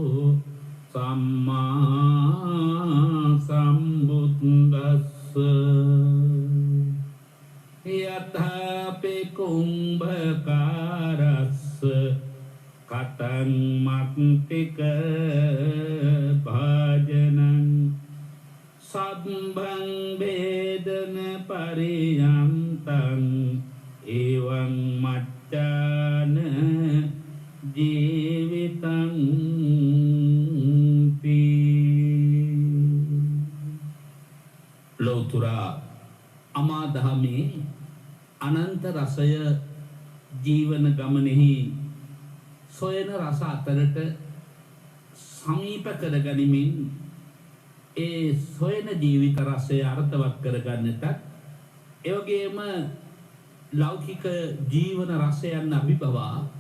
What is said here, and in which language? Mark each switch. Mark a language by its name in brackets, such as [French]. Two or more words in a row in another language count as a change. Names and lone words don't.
[Pali] සම්මා සම්බුද්දස්ස යථාපි කුම්භකාරස්ස කතං මත්තික භාජනං සබ්බං වේදන පරියන්තං එවං මච්චාන ජීවිතං [Sinhala] ලෞතුරා අමාදහමේ අනන්ත රසය ජීවන ගමනෙහි සොයන රස අතරට සමීප කර ගනිමින් ඒ සොයන ජීවිත රසය අර්ථවත් කරගන්නටත් එවැගේම ලෞකික ජීවන රසයන් අභිබවා